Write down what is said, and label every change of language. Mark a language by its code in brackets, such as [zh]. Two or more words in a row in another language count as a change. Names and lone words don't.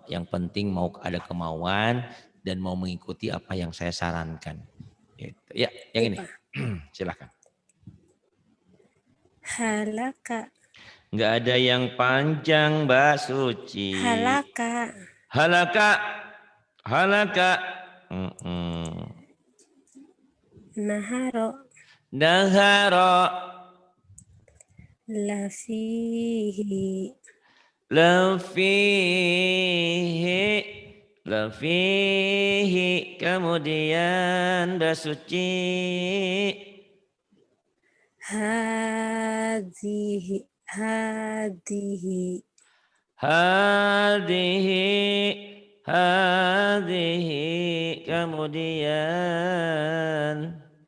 [id] Yang penting mau ada kemauan dan mau mengikuti apa yang saya sarankan. Gitu. Ya, yang Iya ini. Pak. Silakan. [ar] Halaka. [id] Nggak ada yang panjang, Mbak Suci. [ar] Halaka. Halaka, halaka. Naharo. Dahara. Lafihi. Lafihi. Lafihi. [id] Kemudian basuci. [ar] Hadihi. Hadihi. Hadihi. Hadihi. [id] Kemudian.